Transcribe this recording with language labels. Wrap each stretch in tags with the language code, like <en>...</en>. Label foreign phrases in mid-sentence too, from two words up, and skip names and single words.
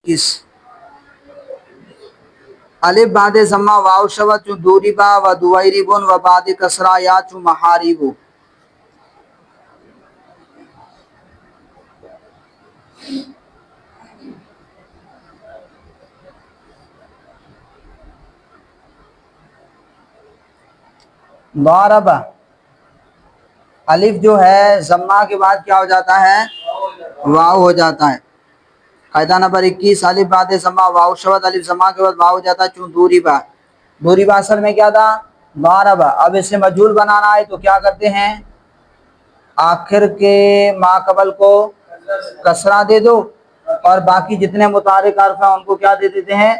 <fa>کس الف بعد ضمہ واو شود چون دوریبا و دویریبن و بعد کسرہ یا چون محاریبو.</fa> <ur>ضارب الف جو ہے ضمہ کے بعد کیا ہو جاتا ہے؟ واو ہو جاتا ہے. قاعدہ نمبر 21</ur> <fa>الف بعد ضمہ واو شود</fa> <ur>الف ضمہ کے بعد واو ہو جاتا ہے</ur> <fa>چون دوریبا.</fa> <ur>دوریبا اصل میں کیا تھا؟ ضارب. اب اسے مجہول بنانا ہے تو کیا کرتے ہیں؟ آخر کے ما قبل کو کسرہ دے دو اور باقی جتنے متحرک حرف ہیں ان کو کیا دے دیتے ہیں؟</ur>